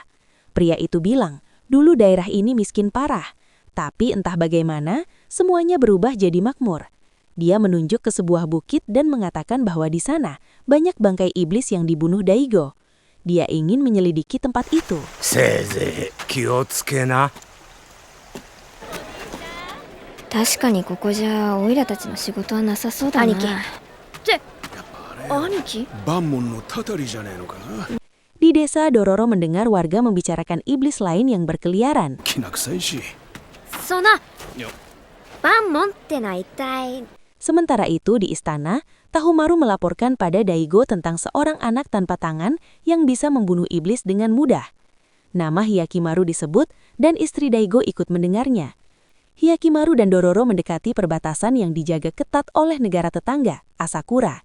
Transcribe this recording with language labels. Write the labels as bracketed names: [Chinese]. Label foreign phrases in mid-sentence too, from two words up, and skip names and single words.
[Indonesian] Pria itu bilang, dulu daerah ini miskin parah, tapi entah bagaimana, semuanya berubah jadi makmur. Dia menunjuk ke sebuah bukit dan mengatakan bahwa di sana banyak bangkai iblis yang dibunuh Daigo. Dia ingin menyelidiki tempat itu. [Japanese] せいぜい、気をつけな. 確かにここじゃオイラたちの仕事はなさそうだな。兄貴。って兄貴？バンモンの祟りじゃねえのかな。 [Indonesian] Di desa, Dororo mendengar warga membicarakan iblis lain yang berkeliaran. [Japanese] きな臭いし。そのバンモンってのは一体。 [Indonesian] Sementara itu di istana, Tahomaru melaporkan pada Daigo tentang seorang anak tanpa tangan yang bisa membunuh iblis dengan mudah. Nama Hyakimaru disebut dan istri Daigo ikut mendengarnya. Hyakimaru dan Dororo mendekati perbatasan yang dijaga ketat oleh negara tetangga, Asakura.